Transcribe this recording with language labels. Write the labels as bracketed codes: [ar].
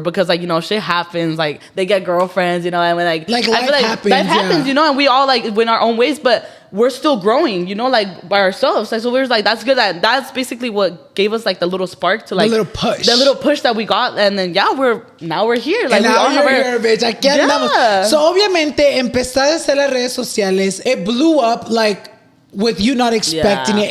[en] Because, like, you know, shit happens. Like, they get girlfriends, you know, and we're like life happens, you know, and we all like went our own ways, but we're still growing, you know, like by ourselves. Like, so we're like, that's good. That's basically what gave us like the little spark to like the little push that we got, and then we're here. Like, and now you're here, bitch. [es] Aquí andamos. So obviamente empezaste a hacer las redes sociales. [en] It blew up like, with you not expecting it.